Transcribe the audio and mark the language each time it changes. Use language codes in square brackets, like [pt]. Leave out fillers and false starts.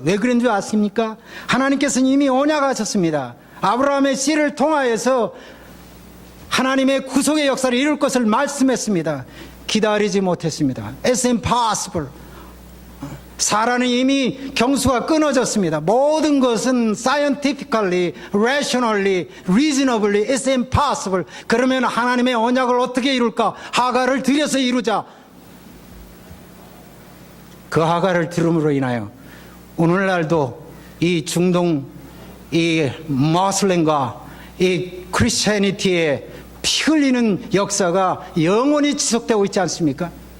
[ko] 왜 그런 줄 아십니까? 하나님께서는 이미 언약하셨습니다. 아브라함의 씨를 통하여서 하나님의 구속의 역사를 이룰 것을 말씀했습니다. 기다리지 못했습니다. [en] It's impossible. [ko] 사라는 이미 경수가 끊어졌습니다. 모든 것은 [en] scientifically, rationally, reasonably, it's impossible. [ko] 그러면 하나님의 언약을 어떻게 이룰까? 하갈을 들여서 이루자. 그 하갈을 들음으로 인하여 오늘날도 이 중동, 이 모슬렘과 이 크리스천니티의 피 흘리는 역사가 영원히 지속되고 있지 않습니까?